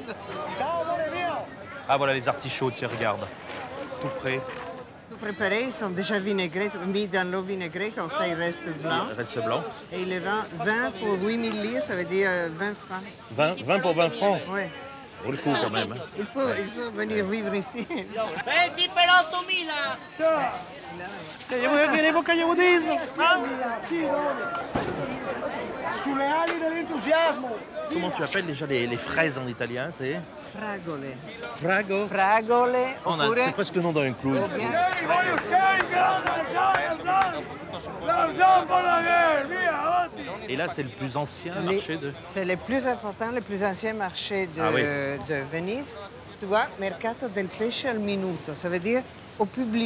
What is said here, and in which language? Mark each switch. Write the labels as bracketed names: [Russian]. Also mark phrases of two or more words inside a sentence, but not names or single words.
[French] Ah voilà les artichauts, tiens, regarde. Tout près. Tout préparé, ils sont déjà vinaigrés, mis dans l'eau vinaigrée, comme ça ils restent blancs. Reste blanc. Et il les vend 20 pour 8000 livres, ça veut dire 20 francs. 20 pour 20 francs. Oui. Vaut le coup quand même. Hein. Il faut venir vivre ici. [Italian] 20 per 8000! Viene cagliaudese. Sulle ali dell'entusiasmo! [French] Comment tu appelles déjà les fraises en italien, c'est [Italian] Fragole. Frago. Fragole, oppure... [French] C'est presque le nom d'un clown. ou bien- Et là, c'est le plus ancien Les- marché de... C'est le plus important, le plus ancien marché de, Ah oui. de Venise. Tu vois, [Italian] Mercato del Pesce al Minuto, [French] ça veut dire au public.